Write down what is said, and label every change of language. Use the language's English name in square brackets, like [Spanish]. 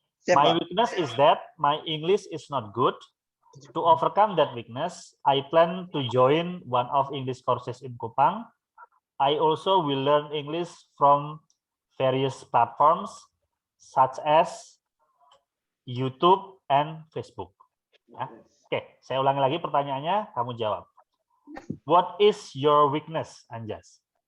[English] My weakness is that my English is not good. To overcome that weakness, I plan to join one of English courses in Kupang. I also will learn English from various platforms such as YouTube and Facebook. [Indonesian] Ya. Oke, saya ulangi lagi pertanyaannya, kamu jawab. [English] What is your weakness, Anjas?